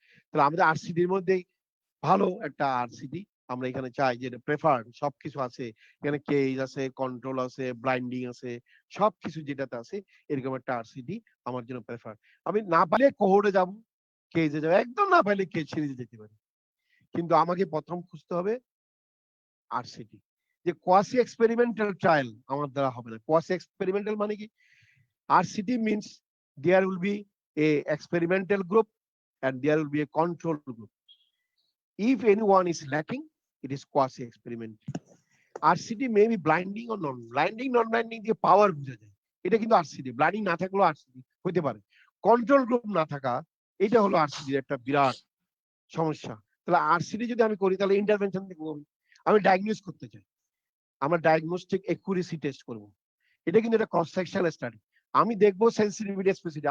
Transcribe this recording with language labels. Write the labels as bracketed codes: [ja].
[bn] তাহলে আমাদের আরসিটির মধ্যে ভালো একটা আরসিটি আমরা এখানে চাই, যে প্রেফার্ড সবকিছু আছে এখানে, কেজ আছে, কন্ট্রোল আছে, ব্লাইন্ডিং আছে, সবকিছু যেটাতে আছে এরকম একটা আরসিটি আমার জন্য প্রেফার। আমি না পারলে কোহোর্টে যাব, কেজে যাব, একদম না পারলে কেজ সিরিজে যেতে পারি। কিন্তু আমাকে প্রথম খুঁজতে হবে আরসিটি। যে কোয়াসি এক্সপেরিমেন্টাল ট্রায়াল আমার দ্বারা হবে না। কোয়াসি এক্সপেরিমেন্টাল মানে কি? [en] RCT means there will be a experimental group and there will be a control group. If anyone is lacking, it is quasi-experimental. RCT may be blinding or non-blinding, non-blinding [bn] দিয়ে পাওয়ার বোঝা যায়, এটা কিন্তু [en] RCT। [bn] Blinding না থাকলেও RCT হতে পারে। Control group না থাকা, এটা হলো RCT এর একটা বিরাট সমস্যা। তাহলে RCT যদি আমি করি, তাহলে ইন্টারভেনশন দেখবো। আমি ডায়াগনোস করতে চাই, আমরা ডায়াগনস্টিক একুরেসি টেস্ট করব। এটা কিন্তু একটা ক্রস সেকশনাল স্টাডি। আমি দেখবো সেনসিটিভিটি স্পেসিফিটি।